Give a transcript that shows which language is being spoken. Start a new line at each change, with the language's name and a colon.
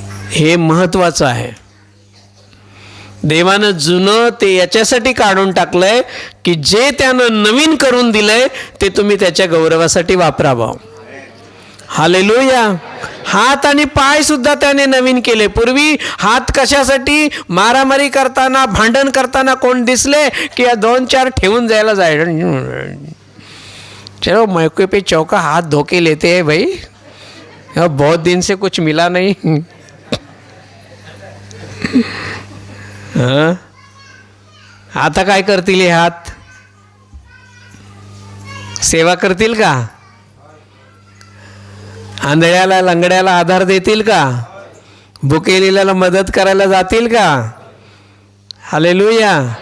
Marathi: हे महत्वाचं आहे. देवानं जुनं ते याच्यासाठी काढून टाकलंय की जे त्यानं नवीन करून दिलंय ते तुम्ही त्याच्या गौरवासाठी वापरावं. हालेलुया. हात आणि पाय सुद्धा त्याने नवीन केले. पूर्वी हात कशासाठी, मारामारी करताना भांडण करताना कोण दिसले की 2-4 ठेवून जायला जायचं.
Hindi: चलो मौके पे चौका हाथ धो के लेते हैं भाई, बहुत दिन से कुछ मिला नहीं.
Marathi: आता काय करतील हे हात, सेवा करतील का, आंधळ्याला लंगड्याला आधार देतील का, भुकेलेल्याला मदत करायला जातील का. हालेलुया.